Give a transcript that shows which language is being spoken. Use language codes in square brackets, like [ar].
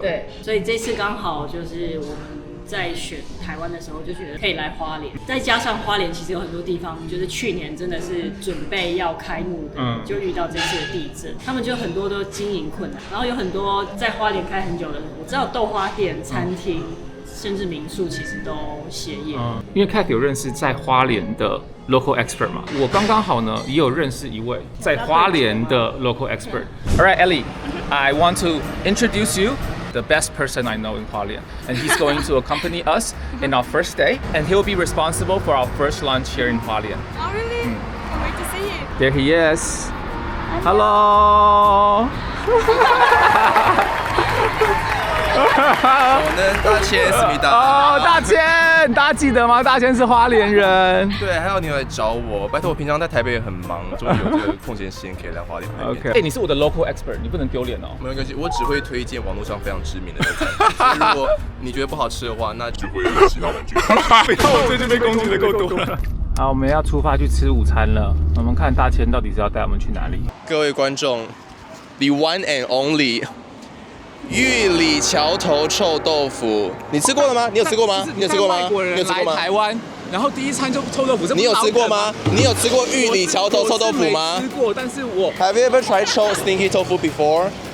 [zh] 对，所以这次刚好就是我们在选台湾的时候就觉得可以来花莲，再加上花莲其实有很多地方，就是去年真的是准备要开幕的，就遇到这次的地震，他们就很多都经营困难，然后有很多在花莲开很久的，我知道豆花店、餐厅，甚至民宿其实都歇业。因为 Cat 有认识在花莲的 local expert 嘛，我刚刚好呢也有认识一位在花莲的 local expert。 [en] All right, Ellie, I want to introduce you. The best person I know in Hualien, and he's going to accompany us in our first day, and he'll be responsible for our first lunch here in Hualien. Oh really? Can't wait to see you. There he is. Hello. [ko] 저는大千思密达。 [zh] 哦，大千，大家记得吗？大千是花莲人。对，还有你来找我，拜托我平常在台北也很忙，终于有这个空闲时间可以来花莲。 OK， 哎，你是我的 local expert， 你不能丢脸哦。没有关系，我只会推荐网络上非常知名的餐厅。所以如果你觉得不好吃的话，那就会有其他人去。我最近被攻击的够多了。好，我们要出发去吃午餐了。我们看大千到底是要带我们去哪里？各位观众 ， [en] the one and only [zh] 玉里桥头臭豆腐，你吃过了吗？你有吃过吗？你有吃过吗？你有吃过吗？台湾，然后第一餐就臭豆腐，你有吃过吗？你有吃过玉里桥头臭豆腐吗？吃过，但是我 [en] Have you ever tried stinky tofu before?